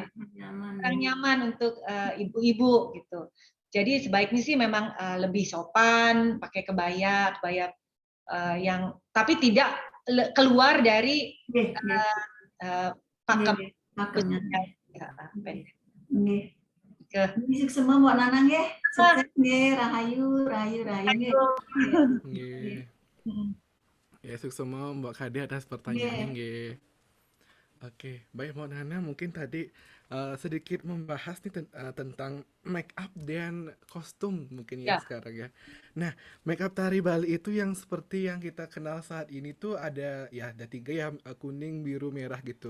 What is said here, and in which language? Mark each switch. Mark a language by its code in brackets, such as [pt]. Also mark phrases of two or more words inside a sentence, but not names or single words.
[id] Kurang nyaman untuk ibu-ibu gitu. Jadi sebaiknya sih memang lebih sopan pakai kebaya yang tapi tidak keluar dari pakemnya. Musik semua Mbok Nanang nggih. Sukses nggih, rahayu nggih. Nggih. Heeh. Ya, sukses semua Mbak Kade atas pertanyaannya nggih. Oke, baik Mbak Nana, mungkin tadi sedikit membahas nih tentang make up dan kostum mungkin ya Ya. sekarang ya. Nah, make up tari Bali itu yang seperti yang kita kenal saat ini tuh ada 3 ya, kuning, biru, merah gitu.